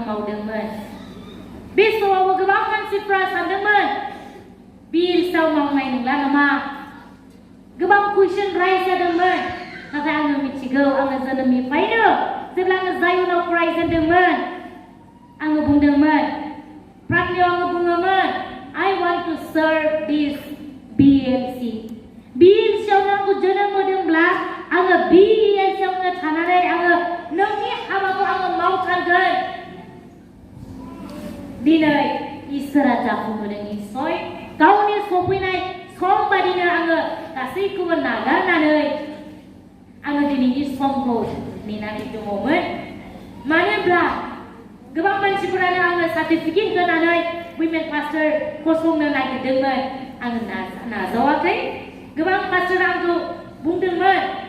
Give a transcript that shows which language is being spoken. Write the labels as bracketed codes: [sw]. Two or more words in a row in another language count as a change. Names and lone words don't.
[brx] मावदोंमोन बे समावबो गोबां मानसिफ्रा सानदोंमोन बिल्सआव मावनाय नंला नामा गोबां कुइसन राइज जादोंमोन नाथाय आङो मिथिगौ आङो जोनोमनिफ्रायनो जेब्ला आङो जायनाव फरायजेनदोंमोन आङो बुंदोंमोन प्रार्थनायाव आङो बुङोमोन [en] I want to serve this BLC [brx] BLCआवनो आंखौ जोनोम होदोंब्ला आङो BLCआवनो थानानै आङो नोंनि हाबाखौ आङो मावथारगोन दिनै इसोरा जाफुंहोदों निस्सय गावनि सफैनाय सम बादिनो आङो गासैखौबो नागारनानै आङो दिनैनि समखौ नेनानै दङमोन मानो होनब्ला गोबां मानसिफोरानो आङो सार्टिफिकेट होनानै उइमेन पास्टर फसंनो नागिरदोंमोन आङो नाजावाखै गोबां पास्टर आंखौ बुंदोंमोन